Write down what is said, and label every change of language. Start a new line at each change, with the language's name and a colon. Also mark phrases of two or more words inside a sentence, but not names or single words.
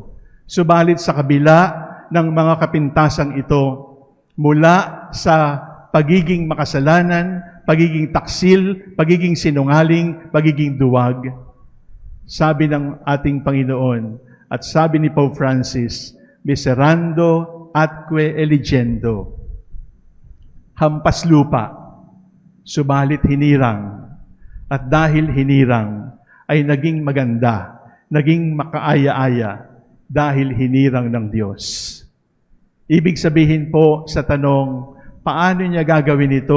Filipino: Subalit sa kabila ng mga kapintasang ito, mula sa pagiging makasalanan, pagiging taksil, pagiging sinungaling, pagiging duwag, sabi ng ating Panginoon at sabi ni Pope Francis,
Latin: miserando atque eligendo.
Filipino: Hampas lupa, subalit hinirang. At dahil hinirang, ay naging maganda, naging makaaya-aya, dahil hinirang ng Diyos. Ibig sabihin po sa tanong, paano niya gagawin ito?